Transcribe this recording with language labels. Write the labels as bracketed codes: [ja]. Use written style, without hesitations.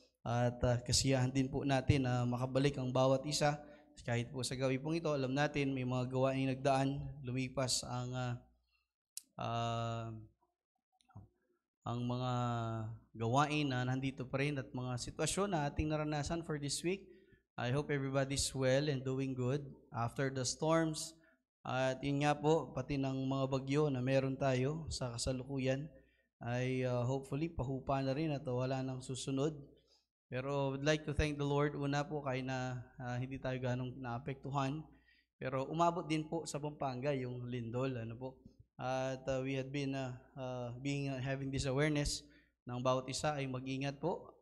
[tl] At kasiyahan din po natin na makabalik ang bawat isa. Kahit po sa gabi pong ito, alam natin may mga gawain nagdaan, lumipas ang mga gawain na nandito pa rin at mga sitwasyon na ating naranasan for this week. [en] I hope everybody's well and doing good after the storms. [tl] At yun nga po, pati ng mga bagyo na meron tayo sa kasalukuyan ay hopefully pahupa na rin at wala nang susunod. Pero would like to thank the Lord. Una po kahit na hindi tayo ganong naapektuhan. Pero umabot din po sa Pampanga yung lindol. At we had been having this awareness ng bawat isa ay mag-ingat po.